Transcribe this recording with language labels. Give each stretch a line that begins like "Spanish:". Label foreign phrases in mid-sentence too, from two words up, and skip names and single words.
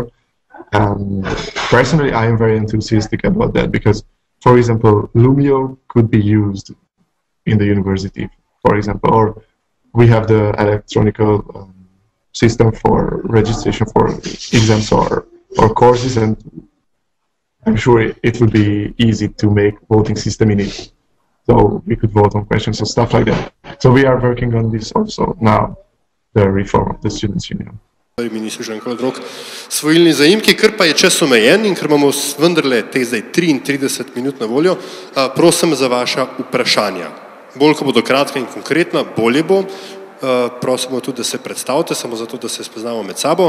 English: And personally, I am very enthusiastic about that because, for example, Lumio could be used in the university, for example, or we have the electronic system for registration for exams or courses, and I'm sure it would be easy to make voting system in it. So we could vote on questions or stuff like that. So we are working on this also now, the reform of the Students' Union.
Slovenian: Mi niso že enkrat drug svojilni zaimki, ker pa je čas omejen in ker imamo vendarle te zdaj 33 minut na voljo, prosim za vaša vprašanja. Bolj, ko bodo kratka in konkretna, bolje bo. Prosimo tudi, da se predstavite, samo zato, da se spoznamo med sabo.